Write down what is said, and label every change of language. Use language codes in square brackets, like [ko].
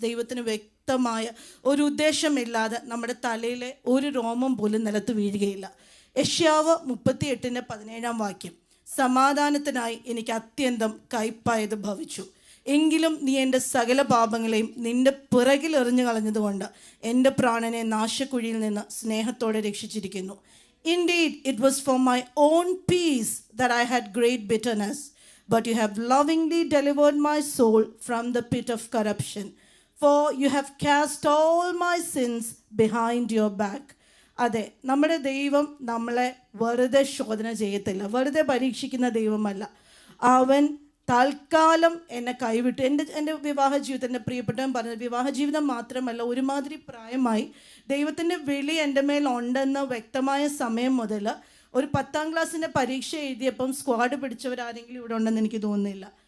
[ml] ദൈവത്തിന് വ്യക്തമായ ഒരു ഉദ്ദേശമില്ലാതെ നമ്മുടെ തലയിലെ ഒരു രോമം പോലും നിലത്ത് വീഴുകയില്ല. യെശയ്യാവ് 38:17 സമാധാനത്തിനായി എനിക്ക് അത്യന്തം കയ്പായത് ഭവിച്ചു, എങ്കിലും നീ എൻ്റെ സകല പാപങ്ങളെയും നിൻ്റെ പിറകിൽ എറിഞ്ഞു കളഞ്ഞതുകൊണ്ട് എൻ്റെ പ്രാണനെ നാശക്കുഴിയിൽ നിന്ന് സ്നേഹത്തോടെ രക്ഷിച്ചിരിക്കുന്നു. [en] Indeed, it was for my own peace that I had great bitterness, but you have lovingly delivered my soul from the pit of corruption, for you have cast all my sins behind your back. [ml] അതെ, നമ്മുടെ ദൈവം നമ്മളെ വെറുതെ ശോധന ചെയ്യത്തില്ല, വെറുതെ പരീക്ഷിക്കുന്ന ദൈവമല്ല. അവൻ തൽക്കാലം എന്നെ കൈവിട്ടു. എൻ്റെ വിവാഹ ജീവിതം, എൻ്റെ പ്രിയപ്പെട്ടവൻ പറഞ്ഞത്, വിവാഹ ജീവിതം മാത്രമല്ല, ഒരുമാതിരി പ്രായമായി ദൈവത്തിൻ്റെ വിളി എൻ്റെ മേൽ ഉണ്ടെന്ന് വ്യക്തമായ സമയം മുതൽ ഒരു 10ാം ക്ലാസ്സിൻ്റെ പരീക്ഷ എഴുതിയപ്പം സ്ക്വാഡ് പിടിച്ചവരാരെങ്കിലും ഇവിടെ ഉണ്ടെന്ന് എനിക്ക് തോന്നുന്നില്ല.